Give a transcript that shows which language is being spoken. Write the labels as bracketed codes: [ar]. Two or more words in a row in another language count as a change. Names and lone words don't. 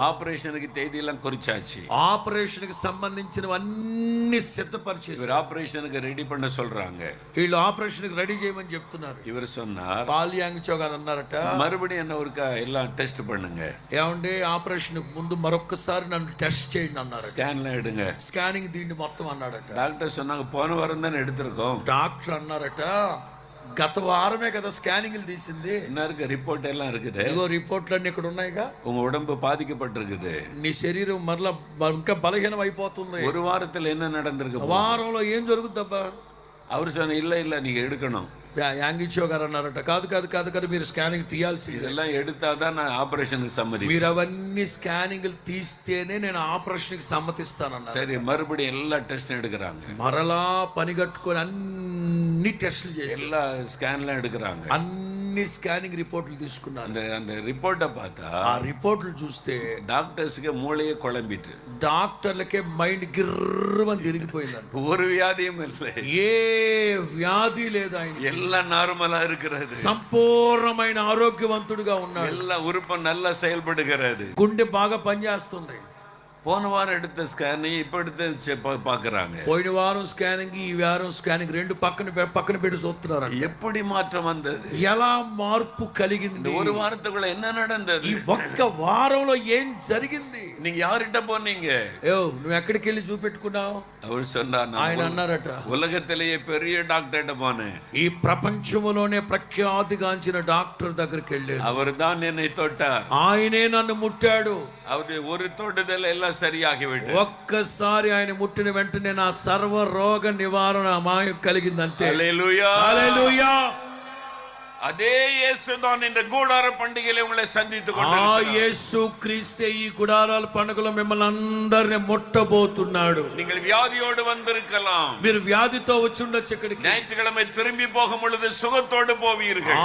[ta] ஆபரேஷனுக்கு தேதி எல்லாம் குறிச்சாச்சு. [te] ఆపరేషన్ కి సంబంధించినవన్నీ సిద్ధపరిచేసి [ta] இவர் ஆபரேஷனுக்கு ரெடி பண்ண சொல்றாங்க. [te] వీళ్ళు ఆపరేషన్ కి రెడీ చేయమని చెప్తున్నారు. [ta] இவர் சொன்னார், [te] పాలియాంగిచో గారు అన్నారట, [ta] மறுபடியும் என்ன ஒருக்கா எல்லாம் டெஸ்ட் பண்ணுங்க. [te] ఏమండి ఆపరేషన్ ముందు మరొకసారి నన్ను టెస్ట్ చేయండి అన్నారు. [ta] ஸ்கேன்லாம் எடுங்க. [te] స్కానింగ్ దీన్ని మొత్తం అన్నాడట. [ta] டாக்டர் சொன்னாங்க, போன வாரம் தானே எடுத்திருக்கோம். [te] డాక్టర్ అన్నారట, గత వారమే కదా స్కానింగ్లు తీసింది. [ta] என்ன இருக்கு, ரிப்போர்ட் எல்லாம் இருக்குது. [te] ఇగో రిపోర్ట్లన్నీ ఇక్కడ ఉన్నాయిగా. [ta] உங்க உடம்பு பாதிக்கப்பட்டிருக்குது. [te] నీ శరీరం మరలా ఇంకా బలహీనం అయిపోతుంది. [ta] ஒரு வாரத்துல என்ன நடந்திருக்கு? [te] వారంలో ఏం జరుగుతుందబ్బా? [ta] அவர் சொன்ன, இல்ல நீங்க எடுக்கணும். [te] యాంగిచో గారు అన్నారట, కాదు కాదు కాదు కాదు, మీరు స్కానింగ్ తీయాల్సింది. [ta] இதெல்லாம் எடுத்தாதான் நான் ஆபரேஷனுக்கு சம்மதி. [te] మీరు అవన్నీ స్కానింగ్లు తీస్తేనే నేను ఆపరేషన్ కి సమ్మతిస్తానన్నారు. [ta] சரி, மறுபடியும் எல்லா டெஸ்ட் எடுக்கிறாங்க. [te] మరలా పని కట్టుకొని అన్ని టెస్టులు చేసి [ta] எல்லா ஸ்கேன்லாம் எடுக்கிறாங்க. [te] అన్ని స్కానింగ్ రిపోర్ట్లు తీసుకున్నారు. [ta] அந்த ரிப்போர்ட்டை பார்த்தா [te] ఆ రిపోర్ట్లు చూస్తే [ta] டாக்டர்ஸுக்கு மூளையே குழம்பிட்டு, [te] డాక్టర్లకే మైండ్ గిర్రమని తిరిగిపోయిందంట. [ta] ஒரு வியாதியும் இல்லை, [te] ఏ వ్యాధి లేదు, ఆయన [ta] எல்லாம் நார்மலா இருக்கிறது. [te] సంపూర్ణమైన ఆరోగ్యవంతుడిగా ఉన్నాడు. [ta] எல்லா உறுப்பும் நல்லா செயல்படுகிறது. [te] గుండె బాగా పనిచేస్తుంది. [ta] போன வாரம் எடுத்த ஸ்கேன் இப்ப எடுத்து பாக்குறாங்க. [te] పోయిన వారం స్కానింగ్, ఈ వారం స్కానింగ్ రెండు పక్కన పెట్టి చూస్తున్నారు. [ta] எப்படி మాற்றம் வந்தது? [te] ఎలా మార్పు కలిగింది? [ta] ஒரு வாரத்துக்குள்ள என்ன நடந்தது? [te] ఈ ఒక్క వారంలో ఏం జరిగింది? [ta] நீங்க யார்கிட்ட போனீங்க? [te] నువ్వు ఎక్కడికి వెళ్ళి చూపెట్టుకున్నావు? [ta] அவர் சொன்னார், [te] ఆయన అన్నారట, [ta] உலகத்திலேயே பெரிய டாக்டர்கிட்ட போனேன். [te] ఈ ప్రపంచంలోనే ప్రఖ్యాతిగాంచిన డాక్టర్ దగ్గరికి వెళ్ళాను. [ta] அவர் தான் என்னை தொட்டார். [te] ఆయనే నన్ను ముట్టాడు. [ta] அவருடைய ஒரு தொடுதல் எல்லாம் சரியாகிவிட்டது. [te] ఒక్కసారి ఆయన ముట్టిన వెంటనే నా సర్వ రోగ నివారణ మాయం కలిగింది. అంతే. హల్లెలూయా. హల్లెలూయా. [ta] அதே இயேசு தான் இந்த கூடார பண்டிகையில உங்களை சந்தித்துக் ఆ கொண்டிருக்கிறார். [te] యేసు క్రీస్తే ఈ గుడారాల పండుగలో మిమ్మల్ని అందరిని ముట్టబోతున్నాడు. [ta] நீங்கள் வியாதியோடு வந்திருக்கலாம். [te] మీరు వ్యాధితో వచ్చి ఉండొచ్చు ఇక్కడికి. [ta] ஞாயிற்றுக்கிழமை திரும்பி போகும் பொழுது சுகத்தோடு போவீர்கள்.